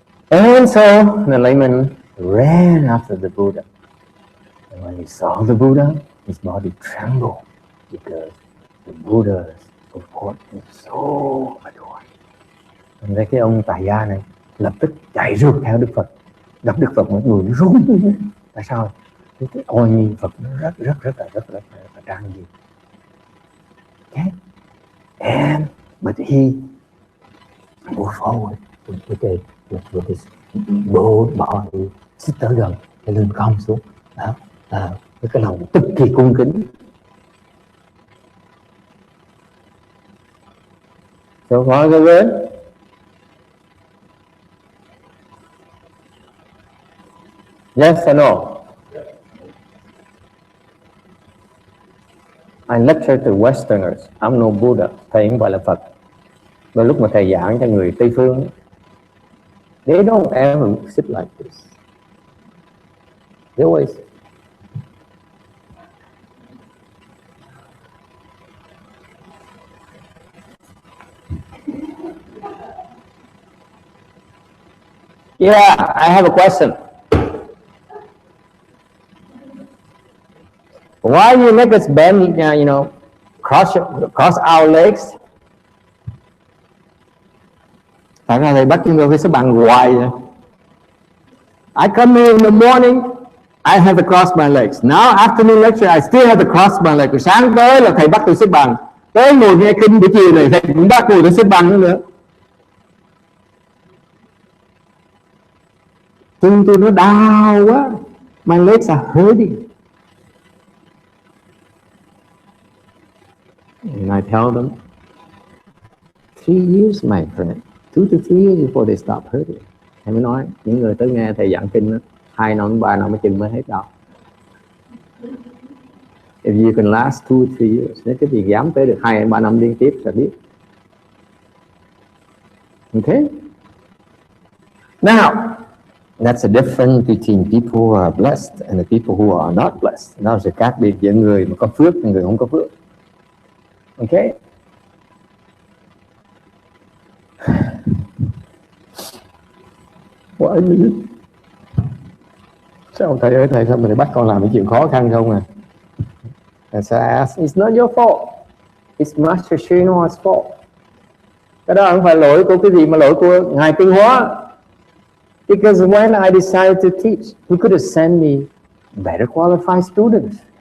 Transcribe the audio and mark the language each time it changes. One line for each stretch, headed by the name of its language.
English: And so the layman ran after the Buddha. And when he saw the Buddha, his body trembled because the Buddha, of course, is so adored.
Vietnamese: Nên cái ông tài gia này lập tức chạy rượt theo Đức Phật, gặp Đức Phật, mọi người run. Tại sao? Cái oai nghi Phật nó rất là trang nghiêm. Okay.
English: And but he moved forward with his bold body,
Vietnamese: xích tới gần, cái lưng cong xuống, với cái lòng cực kỳ cung kính.
English: So far so good. Yes or no? I lecture to Westerners. I'm no Buddha.
Vietnamese: Thầy không phải là Phật. Và lúc mà thầy giảng cho người Tây phương,
English: they don't ever sit like this. They always Yeah, I have a question. Why you make us bend, cross our legs?
Vietnamese: Tại sao thầy bắt chúng tôi phải xếp bằng hoài vậy?
English: I come here in the morning, I have to cross my legs. Now afternoon lecture, I still have to cross my legs.
Vietnamese: Sáng tới là thầy bắt tôi xếp bằng. Tới ngồi nghe kinh buổi chiều này, thầy cũng bắt tôi xếp bằng nữa. Chân tôi nó đau quá.
English: My legs are hurting. And I tell them, 3 years, my friend. 2 to 3 years before they stop hurting.
Vietnamese: Thầy mới nói, những người tới nghe thầy giảng kinh đó, 2 năm, 3 năm mới chừng mới hết đau.
English: If you can last 2 or 3 years,
Vietnamese: nếu cái gì dám tới được 2 hay 3 năm liên tiếp là biết.
English: Okay? Now, that's the difference between people who are blessed and the people who are not blessed.
Vietnamese: Đó là sự khác biệt giữa người mà có phước và người không có phước. Okay?
English: Why me?
Vietnamese: Sao thầy ơi, thầy sao mình bắt con làm những chuyện khó khăn không à?
English: And so I asked, it's not your fault. It's Master Srinath's fault.
Vietnamese: Cái đó không phải lỗi của cái gì mà lỗi của Ngài Tinh Hóa.
English: Because when I decided to teach, he could have sent me better qualified students.